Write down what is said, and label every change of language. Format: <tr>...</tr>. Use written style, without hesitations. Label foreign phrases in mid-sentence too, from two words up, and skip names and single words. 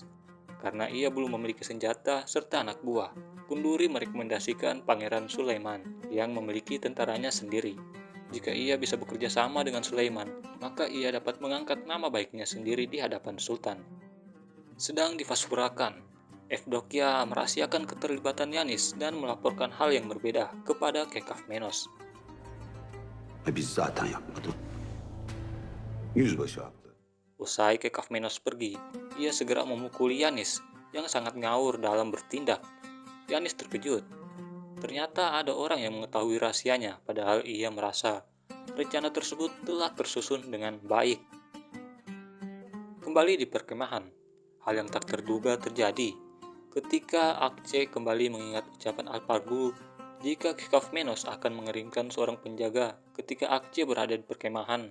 <id>Karena ia belum memiliki senjata serta anak buah, Kunduri merekomendasikan Pangeran Sulaiman yang memiliki tentaranya sendiri. Jika ia bisa bekerja sama dengan Sulaiman, maka ia dapat mengangkat nama baiknya sendiri di hadapan Sultan. Sedang di Fasurakan, Evdokia merahasiakan keterlibatan Yanis dan melaporkan hal yang berbeda kepada Kekafmenos.</id> <tr>Biz zaten yapmadık. Yüzbaşı haklı.</tr> <id>Usai Kekafmenos pergi, ia segera memukuli Yanis yang sangat ngawur dalam bertindak. Yanis terkejut. Ternyata ada orang yang mengetahui rahasianya, padahal ia merasa rencana tersebut telah tersusun dengan baik. Kembali di perkemahan, hal yang tak terduga terjadi ketika Akce kembali mengingat ucapan Alpargul jika Kekafmenos akan mengirimkan seorang penjaga ketika Akce berada di perkemahan.</id>